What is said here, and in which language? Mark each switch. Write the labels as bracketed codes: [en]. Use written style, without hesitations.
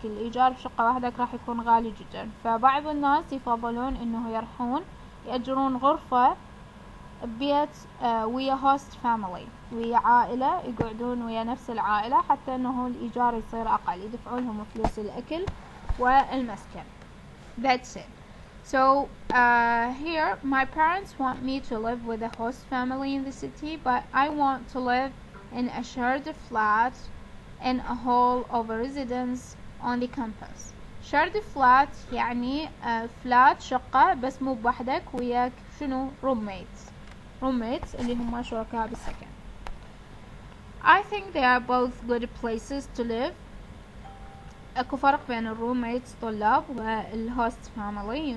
[ar] الإيجار بشقة وحدك راح يكون غالي جدا، فبعض الناس يفضلون إنه يروحون يأجرون غرفة ببيت ويا هوست فاميلي، ويا عائلة يقعدون ويا نفس العائلة، حتى إنه الإيجار يصير أقل، يدفعون لهم فلوس الأكل والمسكن. [en] That's it. So here my parents want me to live with a host family in the city, but I want to live in a shared flat in a hall of a residence on the campus. [ar] shared flat يعني flat شقة بس مو بوحدك، وياك شنو roommates اللي هم شركاء بالسكن. [en] I think they are both good places to live. [ar] اكو فرق بين الروميتس طلاب والهوست فاميلي.